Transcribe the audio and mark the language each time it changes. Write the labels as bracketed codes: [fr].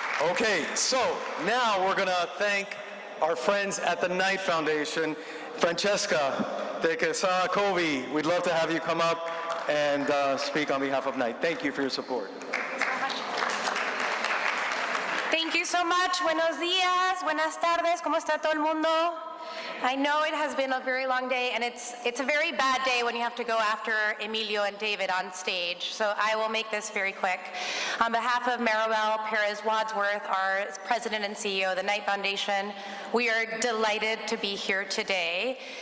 [en] Okay, so now we're gonna thank our friends at the Knight Foundation. Francesca de Quesada Covey, we'd love to have you come up and speak on behalf of Knight. Thank you for your support. Thank you so much. [es] Buenos días, buenas tardes, ¿cómo está todo el mundo? [en] I know it has been a very long day, and it's a very bad day when you have to go after Emilio and David on stage, so I will make this very quick. On behalf of Maribel Perez Wadsworth, our president and CEO of the Knight Foundation, we are delighted to be here today.